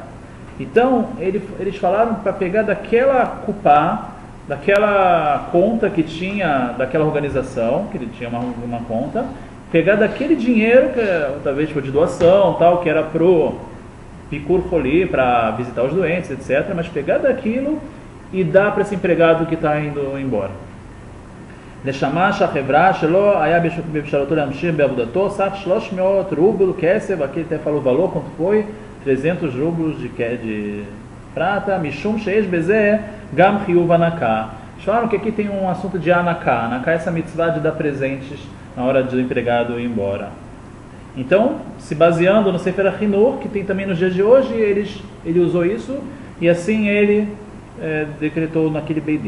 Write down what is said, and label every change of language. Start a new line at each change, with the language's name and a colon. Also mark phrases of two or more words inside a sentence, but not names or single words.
Portuguese: Então, eles falaram para pegar daquela cupá, daquela conta que tinha, daquela organização, que ele tinha uma conta, pegar daquele dinheiro, que talvez foi de doação, tal, que era pro
Hebrew: ביקור חולים,
Portuguese: para visitar os doentes, etc., mas pegar daquilo e dar para esse empregado que está indo embora.
Hebrew: לשמש החברה שלא היה בשירותו להמשיך בעבודתו סך 300 רובל כסף,
Portuguese: aqui ele até falou o valor, quanto foi, 300 rublos de prata,
Hebrew: משום שיש בזה גם חיוב הענקה.
Portuguese: Eles falaram que aqui tem um assunto de Anaká. Anaká é essa mitzvah de dar presentes na hora do empregado ir embora. Então, se baseando no Sefer HaChinur, que tem também nos dias de hoje, ele usou isso, e assim ele decretou naquele Beidin.